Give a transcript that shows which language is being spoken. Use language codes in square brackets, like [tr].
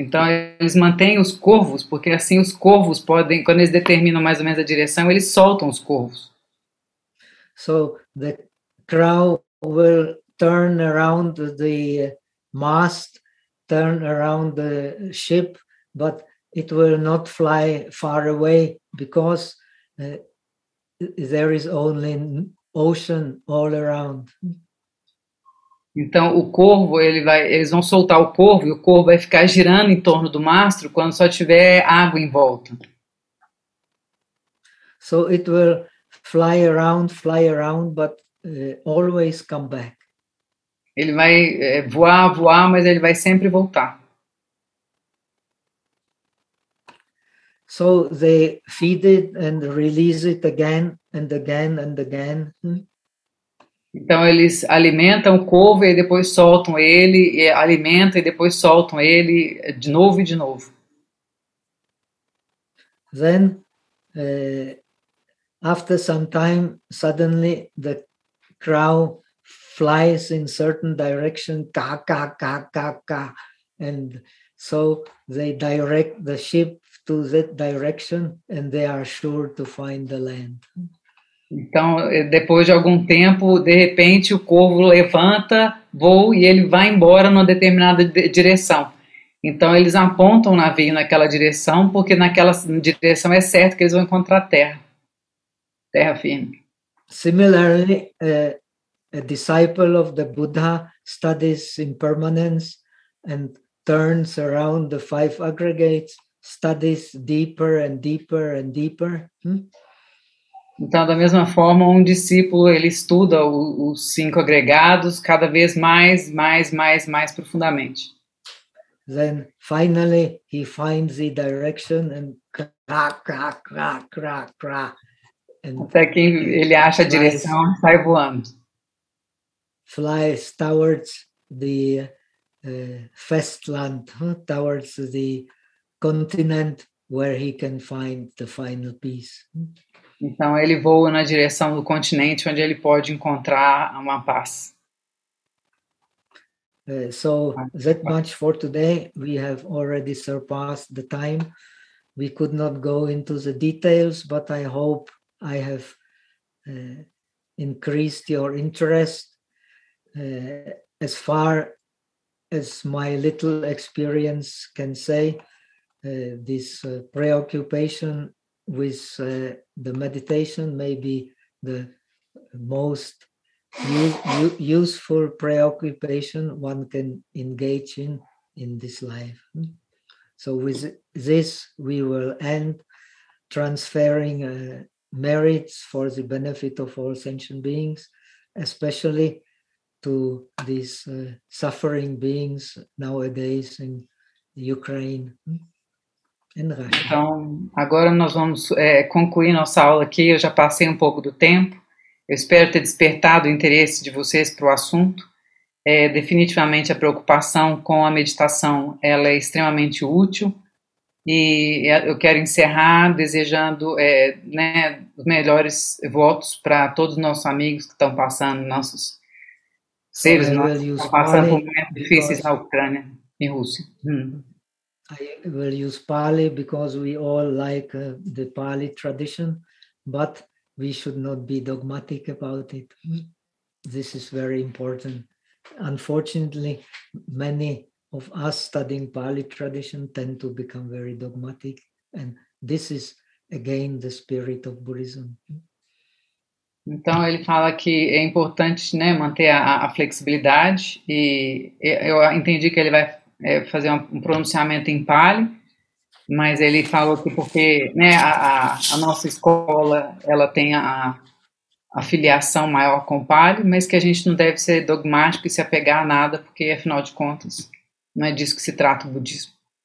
[pt] Então, eles mantêm os corvos, porque assim os corvos podem, quando eles determinam mais ou menos a direção, eles soltam os corvos. [en] So, the crow will turn around the mast, turn around the ship, but it will not fly far away because there is only ocean all around. [pt] Então, o corvo, eles vão soltar o corvo e o corvo vai ficar girando em torno do mastro quando só tiver água em volta. [en] So it will fly around, but always come back. [pt] Ele vai voar, mas ele vai sempre voltar. [en] So they feed it and release it again and again and again. [pt] Então eles alimentam o corvo e depois soltam ele, e alimentam e depois soltam ele de novo e de novo. [en] Then, after some time, suddenly the crow flies in certain direction, ka ka ka ka ka, and so they direct the ship to that direction and they are sure to find the land. [pt] Então, depois de algum tempo, de repente, o corvo levanta, voa e ele vai embora numa determinada direção. Então, eles apontam o navio naquela direção, porque naquela direção é certo que eles vão encontrar terra. Terra firme. [en] Similarly, a disciple of the Buddha studies impermanence and turns around the five aggregates, studies deeper and deeper and deeper. [pt] Então, da mesma forma, um discípulo ele estuda os cinco agregados cada vez mais profundamente. [en] Then finally he finds the direction and crack, crack, crack, crack, crack. [pt] Até que ele acha a direção e sai voando. [en] Flies towards the festland, towards the continent where he can find the final peace. [pt] Então ele voa na direção do continente onde ele pode encontrar uma paz. [en] So that much for today. We have already surpassed the time. We could not go into the details, but I hope I have increased your interest as far as my little experience can say. This preoccupation with the meditation may be the most useful preoccupation one can engage in this life. So with this we will end transferring merits for the benefit of all sentient beings, especially to these suffering beings nowadays in Ukraine. [pt] Então, agora nós vamos concluir nossa aula aqui. Eu já passei um pouco do tempo. Eu espero ter despertado o interesse de vocês para o assunto. Definitivamente, a preocupação com a meditação ela é extremamente útil. E eu quero encerrar desejando os melhores votos para todos os nossos amigos que estão passando, nossos seres, passando por momentos difíceis na Ucrânia e Rússia. [en] I will use Pali because we all like the Pali tradition, but we should not be dogmatic about it. This is very important. Unfortunately, many of us studying Pali tradition tend to become very dogmatic, and this is again the spirit of Buddhism. [pt] Então ele fala que é importante, né, manter a flexibilidade, e eu entendi que ele vai fazer um pronunciamento em Pali, mas ele falou que porque, né, a nossa escola ela tem a filiação maior com Pali, mas que a gente não deve ser dogmático e se apegar a nada, porque afinal de contas não é disso que se trata o budismo.